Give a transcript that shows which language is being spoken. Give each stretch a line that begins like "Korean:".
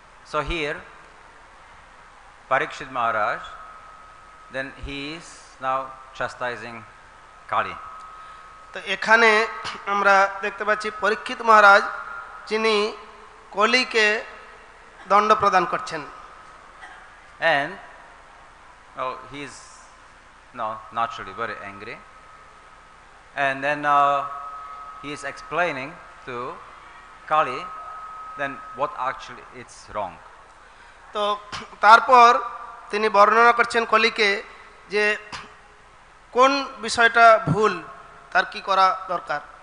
English: So here Parikshit Maharaj, then he is now chastising Kali.
Bangla: তো এখানে আমরা দেখতে পাচ্ছি পরীক্ষিত মহারাজ যিনি কলিকে দণ্ড প্রদান করছেন।
English: And he is now naturally very angry, and then he is explaining to Kali then what actually it's wrong.
Bangla: তো তারপর তিনি বর্ণনা করছেন কলিকে যে কোন বিষয়টা ভুল, তার কি করা দরকার।